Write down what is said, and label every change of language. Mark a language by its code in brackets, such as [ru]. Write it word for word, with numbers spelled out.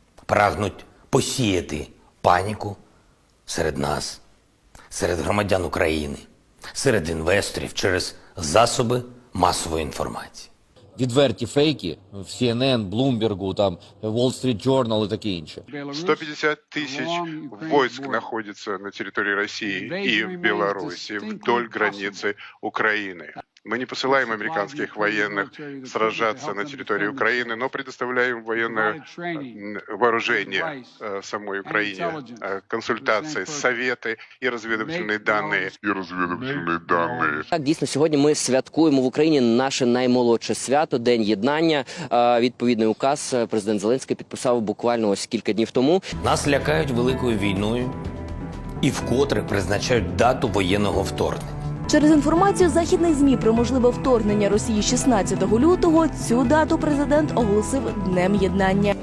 [uk] Прагнуть посіяти паніку серед нас, серед громадян України, серед інвесторів через засоби масової інформації. Відверті фейки в сі ен ен, Bloomberg, там, Wall Street Journal і таке інше. [ru] сто пятьдесят тысяч войск находится на территории России и в Беларуси вдоль границы Украины. Мы не посылаем американских военных сражаться на территории Украины, но предоставляем военное вооружение самой Украине, консультации, советы и разведывательные данные. И разведывательные данные. [uk] Так, дійсно, сьогодні ми святкуємо в Україні наше наймолодше свято, День Єднання. Відповідний указ президент Зеленський підписав буквально ось кілька днів тому. Нас лякають великою війною і вкотре призначають дату воєнного вторгнення. Через інформацію західних ЗМІ про можливе вторгнення Росії шістнадцятого лютого цю дату президент оголосив Днем Єднання.